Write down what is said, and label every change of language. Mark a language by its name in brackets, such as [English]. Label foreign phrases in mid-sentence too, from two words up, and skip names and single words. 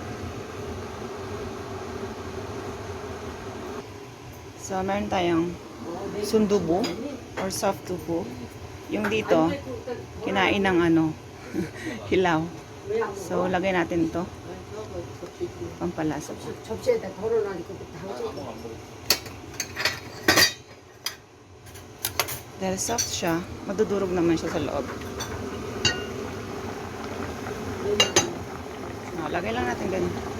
[Filipino] So, meron tayong sundubo or soft tofu. Yung dito, kinain ng hilaw. So, lagay natin to. Pampalasa. [Korean] 접시에다 덜어놔니까 당장. [Filipino] Dahil soft siya, madudurog naman siya sa loob. Lagay lang natin ganyan.